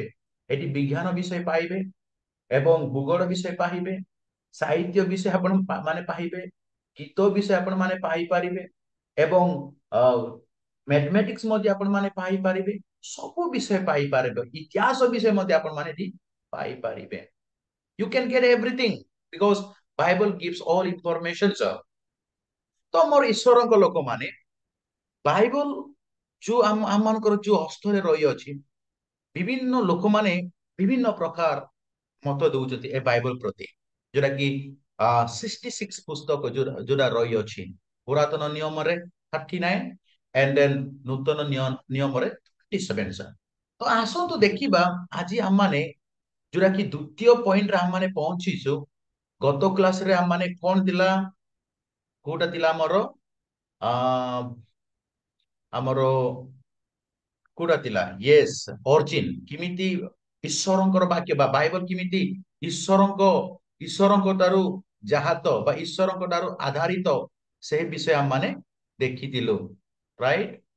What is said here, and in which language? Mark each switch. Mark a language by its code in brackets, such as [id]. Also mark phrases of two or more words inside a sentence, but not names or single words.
[or] ଏଠି ବିଜ୍ଞାନ ବିଷୟ ପାଇବେ ଏବଂ ଭୂଗୋଳ ବିଷୟ ପାଇବେ, ସାହିତ୍ୟ ବିଷୟ ଆପଣ ମାନେ ପାଇବେ, ଗୀତ ବିଷୟ ଆପଣ ମାନେ ପାଇପାରିବେ ଏବଂ ମ୍ୟାଥମେଟିକ୍ସ ମଧ୍ୟ ଆପଣ ମାନେ ପାଇପାରିବେ। ସବୁ ବିଷୟ ପାଇପାରିବେ, ଇତିହାସ ବିଷୟ ମଧ୍ୟ ଆପଣ ମାନେ ଏଠି ପାଇପାରିବେ। [en] You can get everything because Bible gives all information sir। [or] ତ ମୋର ଈଶ୍ୱରଙ୍କ ଲୋକମାନେ ବାଇବଲ ଯୋଉ ଆମମାନଙ୍କର ଯୋଉ ହସ୍ତରେ ରହିଅଛି ବିଭିନ୍ନ ଲୋକମାନେ ବିଭିନ୍ନ ପ୍ରକାର ମତ ଦଉଛନ୍ତି ଏ ବାଇବଲ ପ୍ରତି, ଯୋଉଟା କି 66 ପୁସ୍ତକ ଯୋଉଟା ରହିଅଛି ପୁରାତନ ନିୟମରେ 39 [en] and then [or] ନୂତନ ନିୟମରେ 27 sir। ତ ଆସନ୍ତୁ ଦେଖିବା ଆଜି ଆମମାନେ ଯୋଉଟା କି ଦ୍ଵିତୀୟ ପଏଣ୍ଟରେ ଆମମାନେ ପହଞ୍ଚିଛୁ। ଗତ କ୍ଲାସରେ ଆମମାନେ କଣ ଥିଲା, କୋଉଟା ଥିଲା ଆମର ଆ ଆମର କୋଉଟା ଥିଲା, ୟେସ୍ ଅରିଜିନ କେମିତି ଈଶ୍ୱରଙ୍କର ବାକ୍ୟ ବା ବାଇବଲ କେମିତି ଈଶ୍ୱରଙ୍କ ଈଶ୍ୱରଙ୍କ ଠାରୁ ଜାହାତ ବା ଈଶ୍ୱରଙ୍କ ଠାରୁ ଆଧାରିତ ସେହି ବିଷୟ ଆମମାନେ ଦେଖିଥିଲୁ, ରାଇଟ।